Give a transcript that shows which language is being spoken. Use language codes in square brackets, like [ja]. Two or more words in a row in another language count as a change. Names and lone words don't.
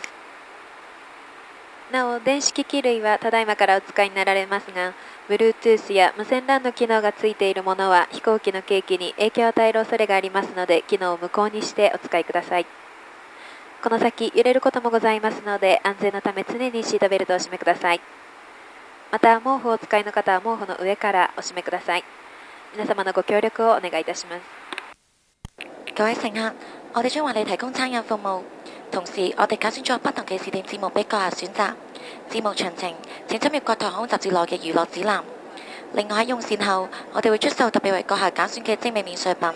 [ja] なお電子機器類はただいまからお使いになられますが、 Bluetooth や無線 LAN の機能がついているものは飛行機の景気に影響を与える恐れがありますので、機能を無効にしてお使いください。この先揺れることもございますので、安全のため常にシートベルトをお締めください。また毛布をお使いの方は毛布の上からお締めください。皆様のご協力をお願いいたします。 [yue] 各位乘客，我哋將為你提供餐飲服務，同時我哋揀選咗不同嘅視聽節目俾閣下選擇。節目詳情請參閱國泰航空雜誌內嘅娛樂指南。另外喺用膳後，我哋會出售特別為閣下揀選嘅精美免稅品。